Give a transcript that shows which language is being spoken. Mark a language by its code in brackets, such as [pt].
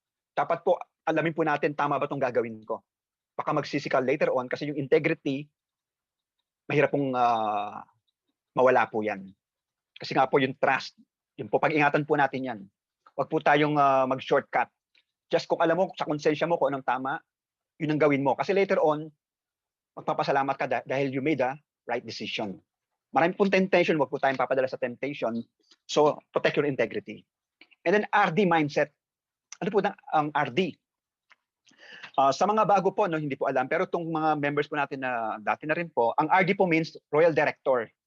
[tl] Dapat po alamin po natin tama ba itong gagawin ko. Baka magsisikal later on kasi yung integrity, mahirap pong mawala po yan. Kasi nga po yung trust, yung po pag-ingatan po natin yan. Huwag po tayong mag-shortcut. Just kung alam mo sa konsensya mo kung anong tama, yun ang gawin mo. Kasi later on, magpapasalamat ka dahil [en] you made a right decision. [tl] Marami pong temptation, huwag po tayong papadala sa temptation. [en] So, protect your integrity. And then RD mindset. [tl] Ano po ang RD? Sa mga bago po, no, hindi po alam, pero itong mga members po natin na dati na rin po, ang RD po means Royal Director.